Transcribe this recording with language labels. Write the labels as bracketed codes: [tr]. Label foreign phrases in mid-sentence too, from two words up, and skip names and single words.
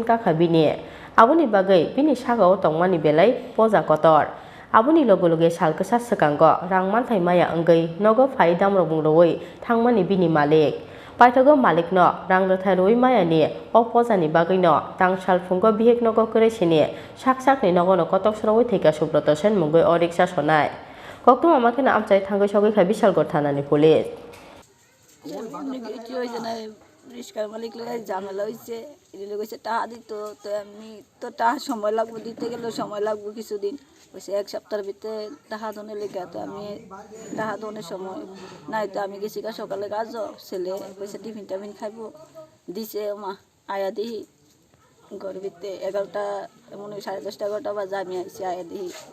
[trp] kakha bini aboni bagai bini sagao tongmani belai poja kotor aboni loge salkasa sekango rang manthai maya anggai nogo phai damro bungroi thangmani bini malik paithago malikno rang rothai roi maya ni opojani bagai no tang salfungo bihek nogo kresini sakni nogo no kotok sroi theka subroto sen mungoi o riksa sonai koktuma makhena amchai thangai sogai kha bisalgor thanani police [bn] রিস্কার মালিক ঝামেলা হয়েছে এগুলো কইছে টাকা দিত তো আমি তো টাকা সময় লাগবে দিতে গেলে সময় লাগবে কিছুদিন কইছে এক সপ্তাহের ভিতরে টাকা দনে লেগে তো আমি টাকা দনের সময় নাই তো আমি গেছি সকালে কাজ ছেলে কইছে টিফিন টাফিন খাইব দিছে মা আয়া দিহি ঘরের ভিতরে 11টা এমন 10:30 11টা বাজে আমি আইছি আয়া দিহি